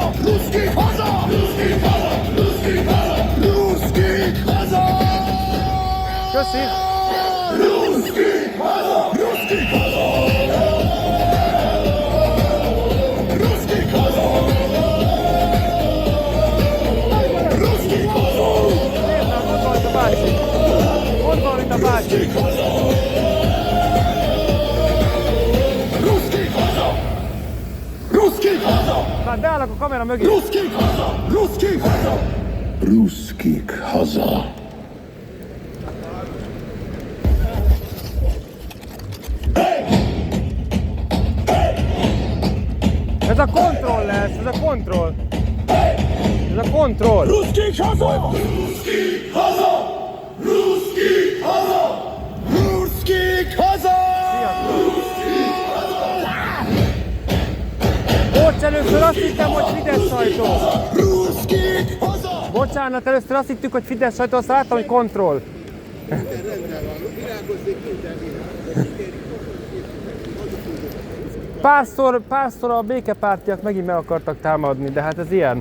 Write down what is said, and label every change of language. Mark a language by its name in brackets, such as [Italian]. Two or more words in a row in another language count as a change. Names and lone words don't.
[Hungarian] Ruszkik haza! Ruszkik haza! Ruszkik haza! Köszi! Ruszkik haza! Ruszkik haza! Ruszkik haza! Ruszkik haza! Ott van itt a bácsi! Ruszkik haza! Ruszkik haza! Hát beállok a kamera mögé! Ruszkik haza! Ruszkik haza! Ruszkik haza! Ez a kontroll lesz, ez a kontroll! Ez a kontroll! Ruszkik haza! Ruszkik haza! Ruszkik haza! Ruszkik haza! Bocs, először azt hittem, hogy Fidesz sajtó! Ruszkik haza! Bocsánat, először azt hittük, hogy Fidesz sajtó, azt láttam, hogy kontroll. Párszor a békepártiak megint meg akartak támadni, de hát ez ilyen.